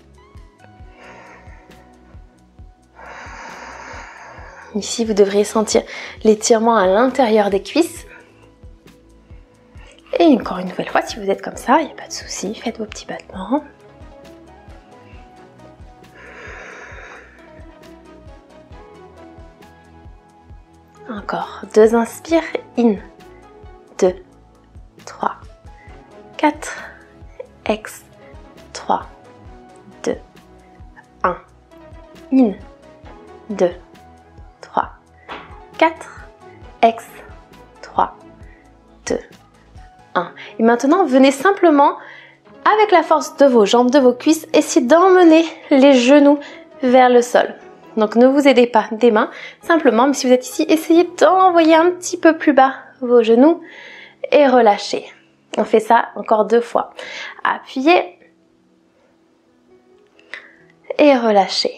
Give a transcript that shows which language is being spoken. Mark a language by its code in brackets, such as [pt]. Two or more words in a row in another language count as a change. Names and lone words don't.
[fr] Ici, vous devriez sentir l'étirement à l'intérieur des cuisses. Et encore une nouvelle fois, si vous êtes comme ça, il n'y a pas de souci, faites vos petits battements. Encore 2 inspires, in, 2, 3, 4, ex, 3, 2, 1, in, 2, 3, 4, ex, 3, 2, 1. Et maintenant, venez simplement, avec la force de vos jambes, de vos cuisses, essayer d'emmener les genoux vers le sol. Donc ne vous aidez pas des mains, simplement, mais si vous êtes ici, essayez d'envoyer un petit peu plus bas vos genoux et relâchez. On fait ça encore 2 fois. Appuyez et relâchez.